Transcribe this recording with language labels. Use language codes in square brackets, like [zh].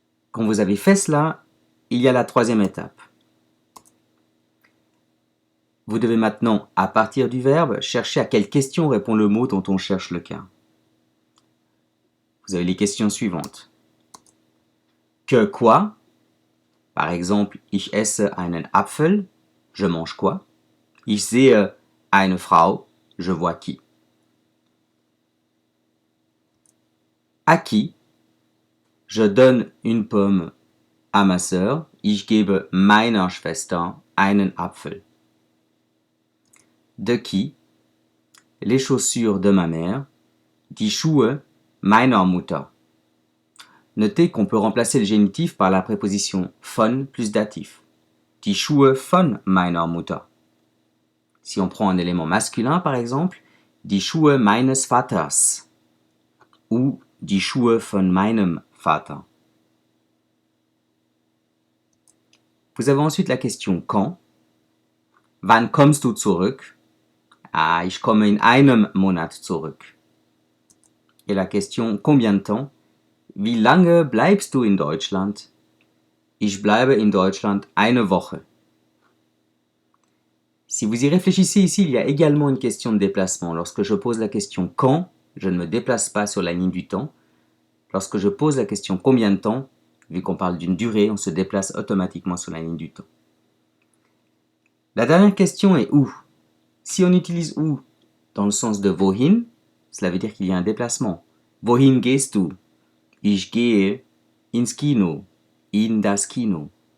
[fr] Quand vous avez fait cela, il y a la troisième étape. Vous devez maintenant, à partir du verbe, chercher à quelle question répond le mot dont on cherche le cas. Vous avez les questions suivantes. Que quoi? Par exemple, [de] ich esse einen Apfel. [fr] Je mange quoi? [de] Ich sehe eine Frau. [fr] Je vois qui? À qui? Je donne une pomme à ma sœur. [de] Ich gebe meiner Schwester einen Apfel. [fr] De qui? Les chaussures de ma mère. [de] Die Schuhe meiner Mutter. [fr] Notez qu'on peut remplacer le génitif par la préposition von plus datif. [de] Die Schuhe von meiner Mutter. [fr] Si on prend un élément masculin, par exemple, [de] die Schuhe meines Vaters [fr] ou [de] die Schuhe von meinem Vater. [fr] Vous avez ensuite la question quand. [de] Wann kommst du zurück? Ah, ich komme in einem Monat zurück. [fr] Et la question combien de temps? [de] Wie lange bleibst du in Deutschland? Ich bleibe in Deutschland eine Woche. [fr] Si vous y réfléchissez ici, il y a également une question de déplacement. Lorsque je pose la question quand, je ne me déplace pas sur la ligne du temps. Lorsque je pose la question combien de temps, vu qu'on parle d'une durée, on se déplace automatiquement sur la ligne du temps. La dernière question est où? Si on utilise où dans le sens de wohin, cela veut dire qu'il y a un déplacement. [de] Wohin gehst du? Ich gehe ins Kino, in das Kino.